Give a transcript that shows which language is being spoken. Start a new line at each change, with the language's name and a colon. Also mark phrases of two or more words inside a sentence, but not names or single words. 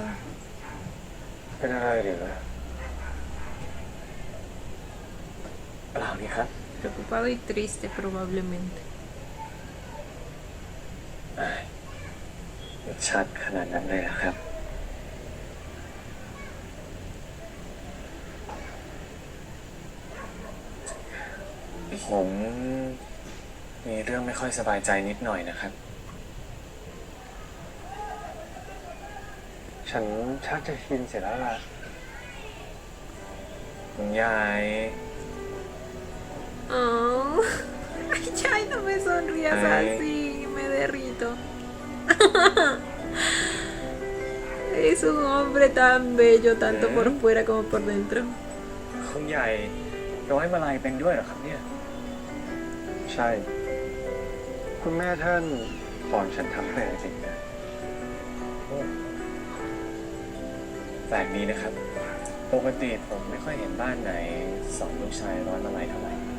Thai: เป็นอะไรหรือเปล่านี่ครับ
Spanish: Preocupado y triste probablemente.
Thai: ชัดขนาดนั้นเลยนะครับ ผมมีเรื่องไม่ค่อยสบายใจนิดหน่อยนะครับ ฉันชักจะชินเสร็จแล้วล่ะคุณยาย Oh.
Spanish: Ay, no me sonrías así, me derrito. Es un hombre tan bello, tanto por fuera como por dentro.
Thai: คุณใหญ่ร้อยมาลัยเป็นด้วยเหรอครับเนี่ย ใช่ คุณแม่ท่านสอนฉันทำเพลงจริงนะ แปลกดีนะครับ ปกติผมไม่ค่อยเห็นบ้านไหนสอนลูกชายร้อยมาลัยเท่าไหร่